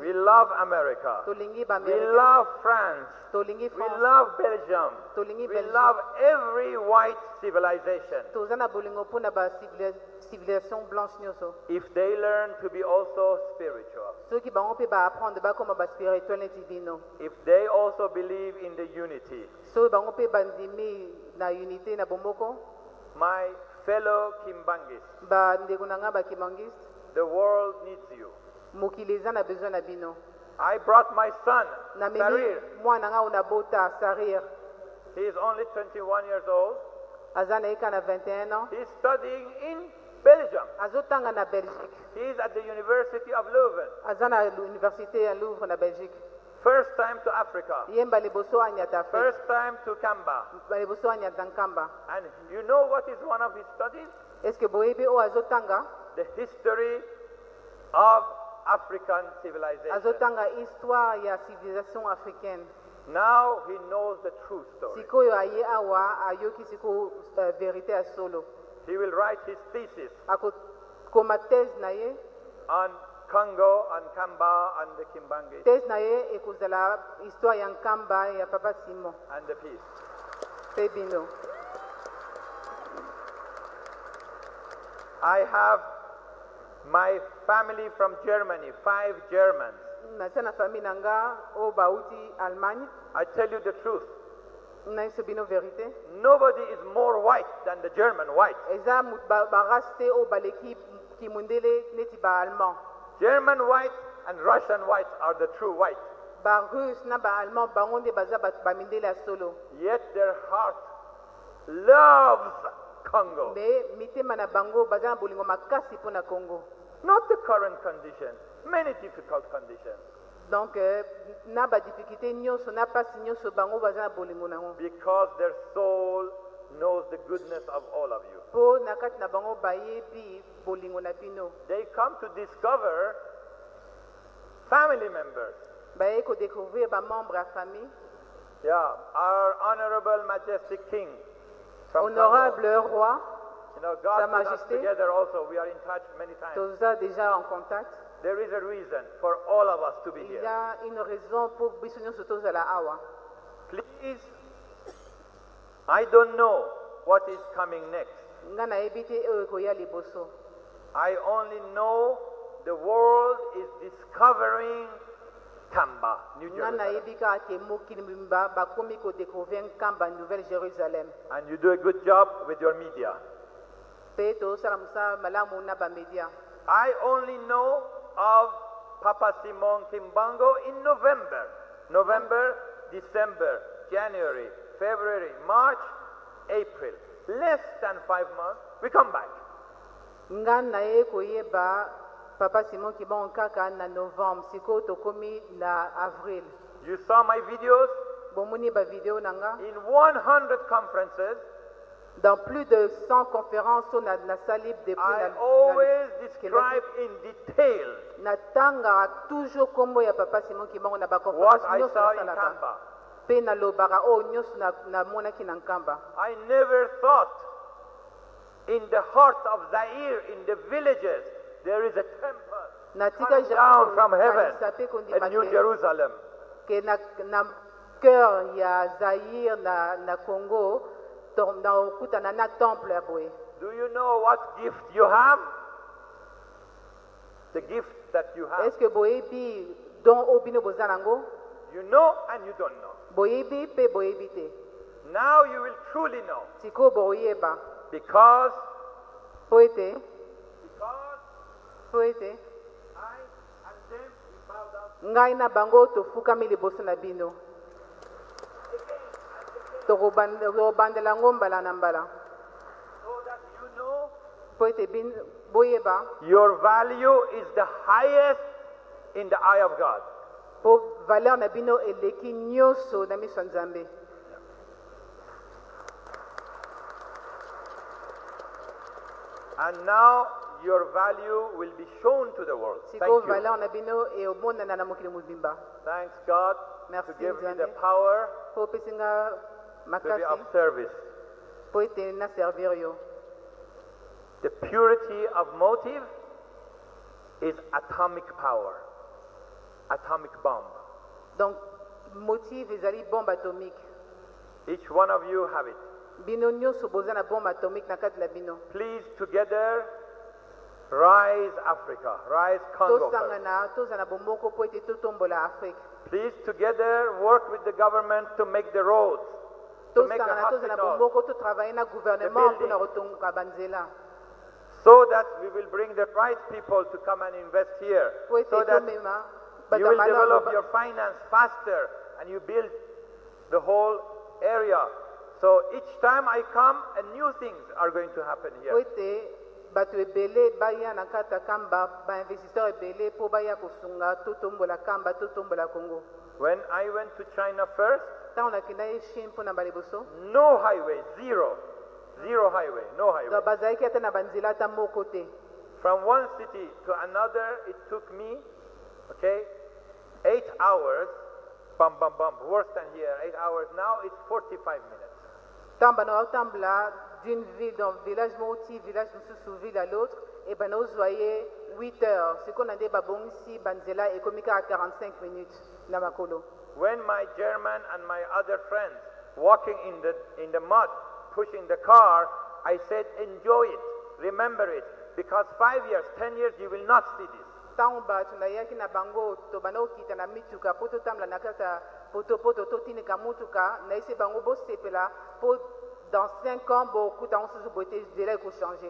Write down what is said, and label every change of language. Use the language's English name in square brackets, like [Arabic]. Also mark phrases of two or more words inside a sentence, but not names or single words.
[English] We love America. [Lingala] tolingi [English] We [Lingala] baamerika [English] love France. [Lingala] tolingi [English] We [Lingala] france [English] love Belgium. [Lingala] tolingi [English] We [Lingala] belgique [English] love every white civilization. [Lingala] toza na bolingo mpona basivilisation blanche nyonso [English] If they learn to be also spiritual. [Lingala] soki bango mpe baapprendre bakoma baspirituel neti bino [English] If they also believe in the unity. [Lingala] soki bango mpe bandimi na unité na bomoko [English] My fellow Kimbangis, [Lingala] bandeko na nga bakimangiste [English] the world needs you. [Lingala] mokili eza na besoin na bino [English] I brought my son, [Lingala] namemi [English] Sarir. [Lingala] mwana nga oyo nabota sarir [English] He is only 21 years old. [Lingala] aza na ye ka na 21 ans [English] He's studying in Belgium. [Lingala] azotanga na belgique [English] He is at the University of Leuven. [Lingala] aza na université ya louvre na belgique [English] First time to Africa. [Lingala] yemba liboso anyata afrique [English] First time to Kamba. [Lingala] liboso anyata nkamba [English] And you know what is one of his studies? [French] est ce que [Lingala] boyebi oyo azotanga [English] The history of African civilization. [Lingala] azotanga histoire ya [French] civilisation africaine [English] Now he knows the true story. [Lingala] sikoyo aye awa ayoki siko vérité ya solo [English] He will write his thesis [Lingala] akokoma thèse na ye [English] on Congo and Kamba and the Kimbangi [Lingala] thèse na ye ekozala histoire ya nkamba ya papa simon [English] and the peace. [Lingala] mpe bino [English] I have my family from Germany, 5 Germans. [Lingala] naza na famille na nga oyo bauti allemagne [English] I tell you the truth. [Lingala] na biso bino vérité [English] Nobody is more white than the German white. [Lingala] eza barace te oyo baleki kimundele neti baallemand [English] German white and Russian whites are the true white. [Lingala] barusse na baallemand bango nde baza bato bamindele ya solo [English] Yet their heart loves Congo. [Lingala] me mitema na bango baza na bolingo makasi mpo na congo [English] Not the current condition, many difficult conditions. [Lingala] donc na badifficulté nyonso na mpasi nyonso bango baza na bolingo nango [English] Because their soul knows the goodness of all of you. [Lingala] mpo na kati na bango bayebi bolingo na bino [English] They come to discover family members. [Lingala] baye kodécouvrir bamembre ya famille [English] Yeah, our honorable majestic king from Congo. [French] honorable roi [English] You know, [French] Sa [English] God put us [French] Majesté. [English] together also. We are in touch many times. [Lingala] toza [French] déjà en contact [English] There is a reason for all of us to be [French] il y [English] here. [French] a une raison pour [Lingala] biso nyonso tozala awa [English] Please, I don't know what is coming next. [Lingala] nga nayebi te oyo ekoya liboso [English] I only know the world is discovering Kamba, New [Lingala] nga [English] Jerusalem. [Lingala] nayebi kaka ke mokili mobimba bakomi kodécouvrir nkamba nouvelle jérusalem [English] And you do a good job with your media. [Lingala] mpe tozosala mosala malamu na bamedia [English] I only know of Papa Simon Kimbango in November. November, December, January, February, March, April. Less than 5 months, we come back. [Lingala] nga naye koyeba papa simon kibongo kaka na novembre sikoyo tokomi na avril [English] You saw my videos [Lingala] bomoni bavideo na nga [English] in 100 conferences. [French] dans plus de 100 conférences [Lingala] oyo nasali [French] depuis [English] I always describe in detail [Lingala] natangaka toujours nkombo ya papa simon kibongo na [English] what [Lingala] baconférence [English] I [Lingala] nyonso [English] saw in [Lingala] nasalaka [English] Kamba. [Lingala] mpe nalobaka oyo nyonso namonaki na nkamba [English] I never thought in the heart of Zaire, in the villages, there is a temple [Lingala] natika [English] coming down from heaven [Lingala] kanisa mpe [English] at [Lingala] kondima [English] New Jerusalem. [Lingala] ke na cœur ya zaire na congo nakokutana na temple ya boye [English] Do you know what gift you have? The gift that you have. [French] est ce que [Lingala] boyebi don oyo bino boza nango [English] You know and you don't know. [Lingala] boyebi mpe boyebi te [English] Now you will truly know. [Lingala] sikoyo boyeba [English] Because [Lingala] po ete [English] I I and them we bow down. [Lingala] ngai na bango tofukami liboso na bino tokobandela yango mbala na mbala [English] So that you know [Lingala] po ete boyeba [English] your value is the highest in the eye of God. [Lingala] po valeur na bino eleki nyonso na miso ya nzambe [English] And now your value will be shown to the world. Thank [Lingala] sikoyo [English] you. [Lingala] valeur na bino eomonana na mokili mobimba [English] Thanks God [French] Merci, [English] to give me [Lingala] Nzambe. [English] the power [Lingala] po opesi nga [English] to be [Lingala] makasi [English] of service. [Lingala] po ete naservir yo [English] The purity of motive is atomic power, atomic bomb. [Lingala] donc motive ezali [French] bombe atomique [English] Each one of you have it. [Lingala] bino nyonso boza na [French] bombe atomique [Lingala] na kati na bino [English] Please together rise Africa, rise Congo. [Lingala] tosangana tozala bomoko po ete totombola afrique [English] Please together work with the government to make the roads, to make the [Lingala] tosangana tozala [English] hospitals, [Lingala] bomoko totravaille na gouvernement mpona kotongoka banzela [English] so that we will bring the right people to come and invest here, [Lingala] po ete [English] so that [Lingala] tomema [English] you will develop your finance faster and you build the whole area. So each time I come, new things are going to happen [Lingala] po [English] here. [Lingala] ete bato ebele baya na kati ya kamba bainvestisseur ebele mpo baya kosunga totombola kamba totombola congo [English] When I went to China first, [Lingala] ntango nakenda ye chine mpona baliboso [English] no highway, zero highway, no highway. [Lingala] donc bazalaki ata na banzela ata moko te [English] From one city to another, it took me, 8 hours, bum, worse than here, 8 hours. Now it's 45 minutes. [Lingala] ntango bana baotambola [French] d'une ville [Lingala] donc village moko ti village mosusu [French] ville à l'autre [Lingala] e bana ozwa ye [French] 8 heures [Lingala] sikoyo na nde babongisi banzela ekomi kaka [French] 45 minutes [Lingala] na makolo [English] When my German and my other friends walking in the mud, pushing the car, I said, enjoy it, remember it, because 5 years, 10 years, you will not see this. [Lingala] ntango bato nayaki na bango to bana kokita na mituka mpo totambola na kati ya potopoto totinika mutuka na ese bango bosepela po [French] dans 5 ans [Lingala] bokuta mosusu bote nzela ekochanger.